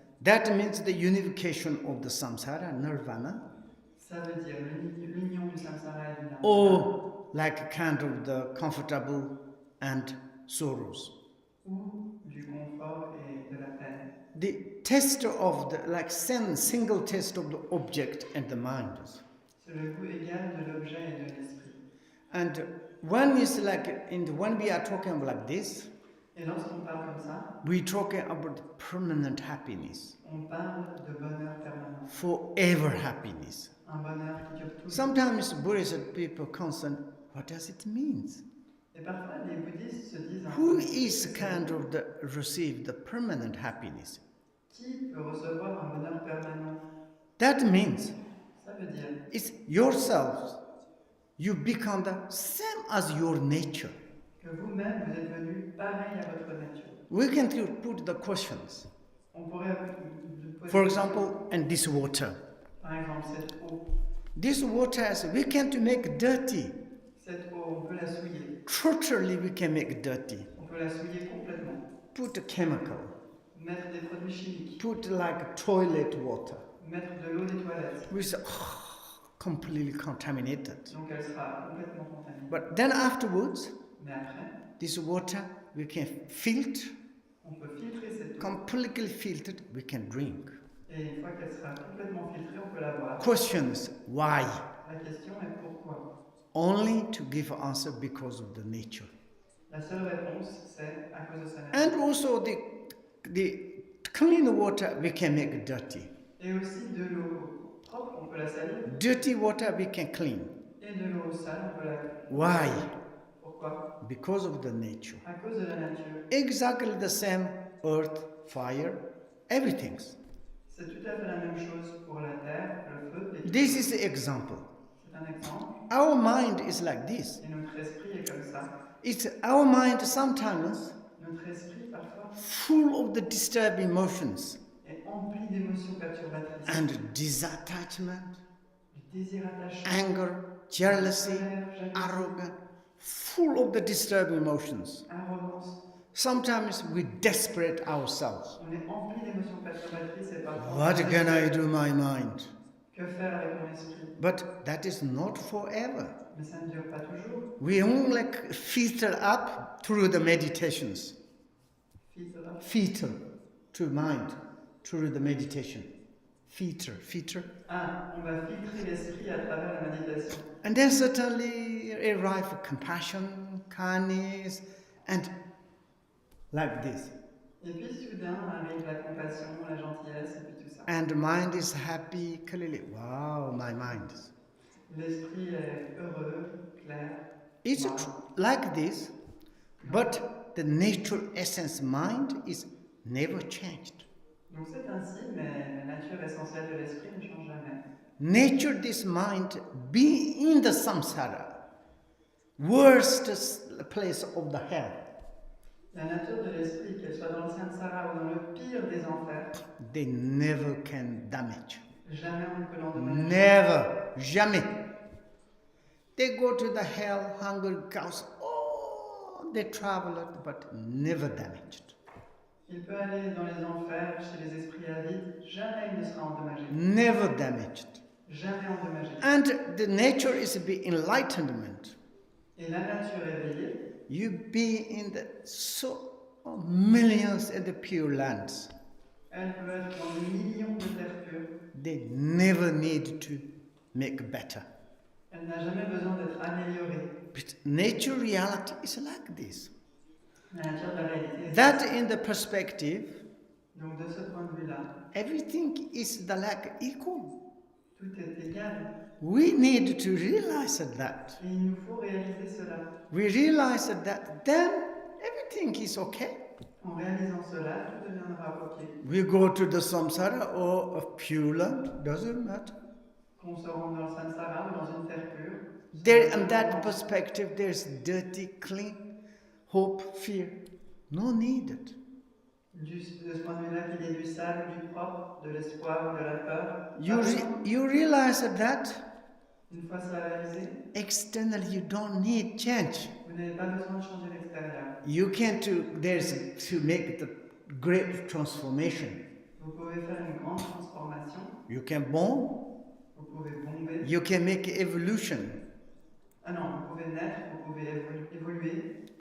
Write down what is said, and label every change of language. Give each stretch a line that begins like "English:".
English: that means the unification of the samsara, nirvana.
French: Ça veut dire l'union du samsara et du nirvana.
English: Or like kind of the comfortable and sorrows.
French: Ou du confort et de la peine.
English: The test of the single test of the object and the mind.
French: C'est le goût égal de l'objet et de l'esprit.
English: And when we are talking like this,
French: et lorsqu'on parle comme ça,
English: we talking about permanent happiness.
French: On parle de bonheur
English: forever happiness.
French: un bonheur qui dure toujours.
English: Sometimes Buddhist people concerned, what does it mean?
French: Et parfois, les bouddhistes se disent un
English: Who
French: peu,
English: is kind of receive the permanent happiness?
French: qui peut recevoir un bonheur permanent?
English: That means
French: Ça veut dire
English: it's yourself. You become the same as your nature.
French: que vous-même, vous êtes venu pareil à votre nature.
English: We can put the questions.
French: On pourrait poser
English: For example, and this water.
French: par exemple, cette eau.
English: This water, we can't make dirty.
French: Cette eau, on peut la souiller.
English: Totally we can make dirty.
French: On peut la souiller complètement.
English: Put a chemical.
French: Mettre des produits chimiques.
English: Put like toilet water.
French: Mettre de l'eau des toilettes.
English: Which completely contaminated.
French: Donc elle sera complètement contaminée.
English: But then afterwards,
French: Mais après,
English: this water we can filter,
French: on peut filtrer cette eau.
English: completely filtered, we can drink.
French: Et une fois qu'elle sera complètement filtrée, on peut la boire.
English: Questions, why?
French: La question est pourquoi?
English: Only to give an answer because of the nature.
French: La seule réponse, c'est à cause de sa nature.
English: And also the clean water we can make dirty.
French: Et aussi de l'eau propre, on peut la salir.
English: Dirty water we can clean.
French: Et de l'eau sale, on peut la...
English: Why?
French: Pourquoi?
English: Because of the nature.
French: À cause de la nature.
English: Exactly the same earth, fire, everything.
French: C'est tout à fait la même chose pour la terre, le feu et tout.
English: This is the example.
French: C'est un exemple.
English: Our mind is like this.
French: Et notre esprit est comme ça.
English: It's our mind sometimes
French: Notre esprit, parfois,
English: full of the disturbing emotions
French: est empli d'émotions perturbatrices.
English: and disattachment,
French: Du désir attachant,
English: anger, jealousy,
French: colère, jalousie,
English: arrogance, full of the disturbing emotions.
French: arrogance.
English: Sometimes we desperate ourselves.
French: On est empli d'émotions perturbatrices et parfois...
English: What can I do, my mind?
French: Que faire avec mon esprit?
English: But that is not forever.
French: Mais ça ne dure pas toujours.
English: We only filter up through the meditations.
French: Filtre.
English: Filter to mind through the meditation. Filter.
French: Ah, on va filtrer l'esprit à travers la méditation.
English: And then certainly arrive compassion, kindness, and like this.
French: Et puis soudain arrive la compassion, la gentillesse et puis tout ça.
English: And the mind is happy, clearly. Wow, my mind.
French: L'esprit est heureux, clair.
English: It's Wow. like this, but the nature essence mind is never changed.
French: Donc c'est ainsi, mais la nature essentielle de l'esprit ne change jamais.
English: Nature, this mind, be in the samsara, worst place of the hell.
French: La nature de l'esprit, qu'elle soit dans le samsara ou dans le pire des enfers,
English: They never can damage.
French: jamais on ne peut l'endommager.
English: Never,
French: jamais.
English: They go to the hell, hunger, cows. Oh, they travel, but never damaged.
French: Il peut aller dans les enfers, chez les esprits avides, jamais il ne sera endommagé.
English: Never damaged.
French: Jamais endommagé.
English: And the nature is be enlightenment.
French: Et la nature éveillée,
English: You be in the so millions in the pure lands.
French: elle peut être dans des millions de terres pures.
English: They never need to make better.
French: Elle n'a jamais besoin d'être améliorée.
English: But nature reality is like this.
French: La nature de la réalité est
English: That in the perspective,
French: donc de ce point de vue-là,
English: everything is the like equal.
French: tout est égal.
English: We need to realize that.
French: Et il nous faut réaliser cela.
English: We realize that then everything is okay.
French: En réalisant cela, tout deviendra OK.
English: We go to the samsara or a pure land, doesn't matter.
French: Qu'on se rende dans le samsara ou dans une terre pure.
English: There in that perspective, there's dirty, clean, hope, fear. No needed.
French: De ce point de vue-là, qu'il y ait du sale ou du propre, de l'espoir ou de la peur.
English: You realize that
French: Une fois cela réalisé,
English: externally you don't need change.
French: vous n'avez pas besoin de changer l'extérieur.
English: You can't there's to make the great transformation.
French: Vous pouvez faire une grande transformation.
English: You can born,
French: Vous pouvez bomber.
English: you can make evolution.
French: Ah non, vous pouvez naître, vous pouvez évoluer.